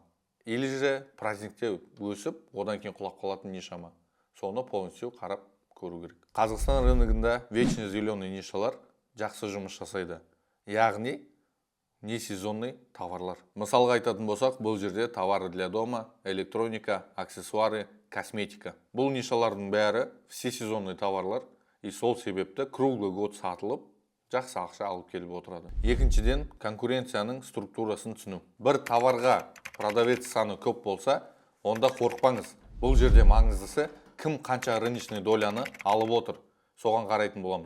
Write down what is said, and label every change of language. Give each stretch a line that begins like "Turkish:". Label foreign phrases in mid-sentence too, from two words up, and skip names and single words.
Russian: Или же
Kazakh: праздникте өсіп, одан кейін құлап қалатын ниша ма? Соны полностью қарап көру керек. Қазақстан рыногында
Russian: вечно зеленый
Kazakh: нишалар жақсы жұмыс жасайды. Яғни
Russian: не сезонный
Kazakh: товарлар. Мысалға айтатын болсақ, бұл жерде
Russian: товары для дома, электроника, аксессуары, косметика.
Kazakh: Бұл нишалардың бәрі
Russian: все сезонный
Kazakh: товарлар, и сол себепті
Russian: круглый год
Kazakh: сатылып, жақсы ақша алып келіп отырады. Екіншіден, конкуренцияның структурасын түсіну. Бір товарға продавец саны көп болса, онда қорықпаңыз. Бұл жерде маңыздысы кім қанша рыночный доляны алып отыр, соған қарайтын боламыз.